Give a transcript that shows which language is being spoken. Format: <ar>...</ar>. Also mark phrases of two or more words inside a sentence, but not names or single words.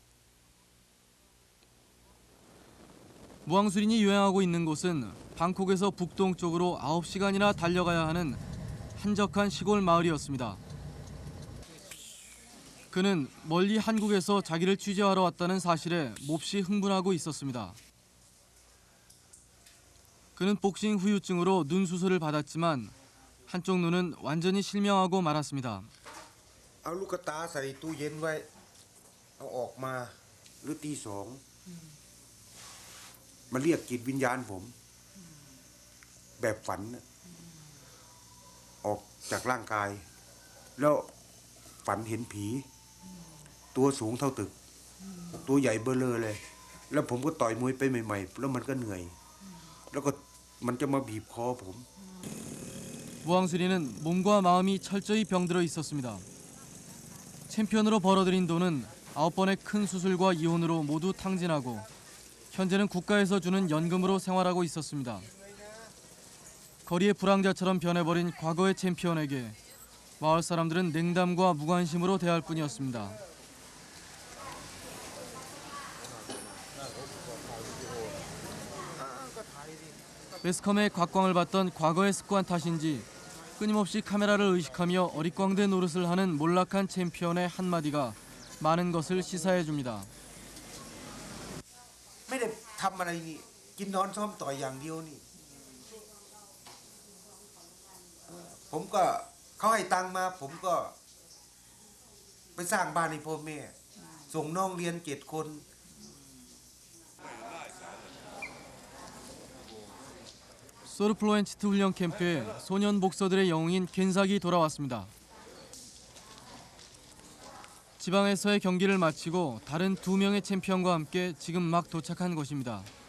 <ko>무항수린이 요양하고 있는 곳은 방콕에서 북동쪽으로 9시간이나 달려가야 하는 한적한 시골 마을이었습니다. 그는 멀리 한국에서 자기를 취재하러 왔다는 사실에 몹시 흥분하고 있었습니다. 그는 복싱 후유증으로 눈 수술을 받았지만 한쪽 눈은 완전히 실명하고 말았습니다.</ko> <th>เอาลูกตาใส่ตู้เย็นไว้เอาออกมาหรือตี 2มาเรียกจิตวิญญาณผมแบบฝันออกจากร่างกายแล้วฝันเห็นผีตัวสูงเท่าตึกตัวใหญ่เบ้อเร่อเลยแล้วผมก็ต่อยมวยไปใหม่ๆแล้วมันก็เหนื่อยแล้วก็มันจะมาบีบคอผม</th> <ko>무항수린은 몸과 마음이 철저히 병들어 있었습니다. 챔피언으로 벌어들인 돈은 9번의 큰 수술과 이혼으로 모두 탕진하고 현재는 국가에서 주는 연금으로 생활하고 있었습니다. 거리의 불황자처럼 변해버린 과거의 챔피언에게 마을 사람들은 냉담과 무관심으로 대할 뿐이었습니다. 매스컴의 곽광을 받던 과거의 습관 탓인지 끊임없이 카메라를 의식하며 어릿광대 노릇을 하는 몰락한 챔피언의 한마디가 많은 것을 시사해줍니다.</ko> <th>ไม่ได้ทำอะไรนี่กินนอนซ้อมต่อยอย่างเดียวนี่ผมก็เขาให้ตังค์มาผมก็ไปสร้างบ้านให้พ่อแม่ส่งน้องเรียน7 คน</th> <ko>소르플로엔치트 훈련 캠프에 소년 복서들의 영웅인 겐삭이 돌아왔습니다. 지방에서의 경기를 마치고 다른 2명의 챔피언과 함께 지금 막 도착한 곳입니다.</ko>